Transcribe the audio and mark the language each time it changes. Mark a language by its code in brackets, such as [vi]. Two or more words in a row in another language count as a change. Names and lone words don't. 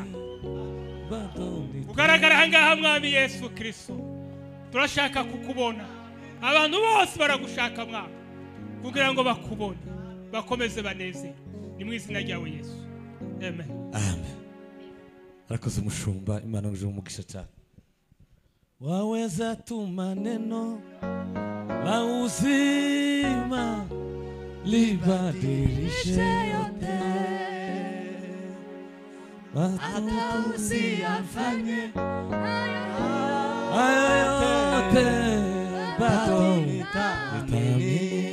[rw] Ugaragara ahangaha Mwami Yesu Kristo, turashaka kukubona. Abantu bose baragushaka Mwami kugira ngo bakubone, bakomeze baneze. Ni mu izina ryawe Yesu, amen. Amen. Arakoze umushumba, Imana ngije umugisha cyane. [sw] Waweza tuma neno la uzima libadilishe yote, hata usiyafanye haya yote, bado nitaamini.